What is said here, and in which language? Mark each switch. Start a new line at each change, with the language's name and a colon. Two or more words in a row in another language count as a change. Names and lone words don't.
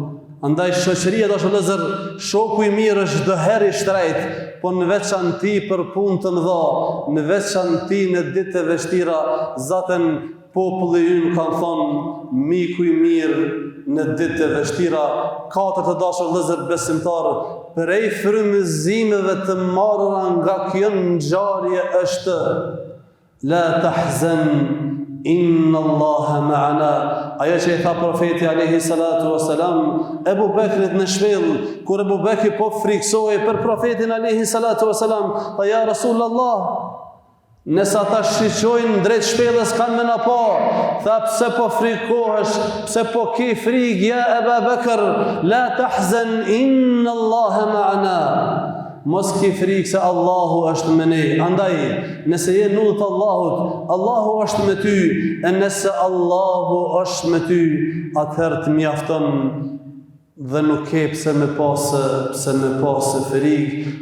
Albanian: Andaj shoqëria do të lëzër, shoku i mirë është çdo herë i shtrejt, po në veçanti për punë të mëdha, në veçanti në ditë të vështira, zaten populli ynë kanë thonë, miku i mirë në ditë të vështira. Katër të dashur vëllezër besimtarë, prej frymëzimeve të marrura nga kjo ngjarje është:
Arabic: لا تحزن إن الله معنا.
Albanian: Ajo që i tha profeti
Arabic: عليه الصلاة والسلام
Albanian: Ebu Bekrit në shpell, kur Ebu Bekri po friksohej për profetin
Arabic: عليه الصلاة والسلام,
Albanian: tha: "Ja Rasulullah, nëse ata shqyqojnë drejt shpellës kanë me na pa." Tha: "Pse po frikohesh? Pse po ke frikë ja Ebu Bekr?
Arabic: لا تحزن إن الله معنا."
Albanian: Mos ki frikë se Allahu është me ne. Andaj, nëse je në udhët Allahut, Allahu është me ty, e nëse Allahu është me ty, atëherë të mjafton dhe nuk ke pse me pasë frikë.